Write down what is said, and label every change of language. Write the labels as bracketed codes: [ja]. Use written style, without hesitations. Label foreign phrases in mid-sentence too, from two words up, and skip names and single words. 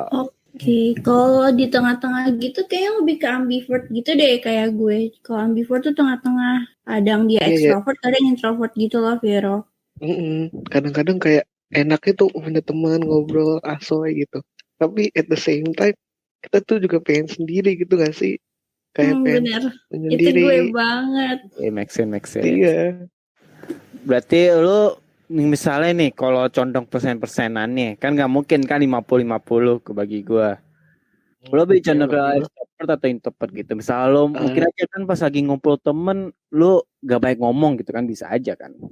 [id] Oke, kalau di tengah-tengah gitu kayaknya lebih ke ambivert gitu deh kayak gue. Kalau ambivert tuh tengah-tengah, kadang dia extrovert, kadang introvert gitu loh, Vero. Kadang-kadang kayak enaknya tuh punya teman ngobrol asoy gitu. Tapi [en] at the same time [id] kita tuh juga pengen sendiri gitu gak sih? Kayak pengen bener. menyendiri. Itu gue banget. [en] Make sense. [id] Iya. Berarti lu misalnya nih kalau condong persenannya kan nggak mungkin kan 50-50 kebagi gue. Lo lebih condong ke extrovert atau introvert gitu. Misalnya lo mungkin aja kan pas lagi ngumpul temen lo gak baik ngomong gitu kan, bisa aja kan.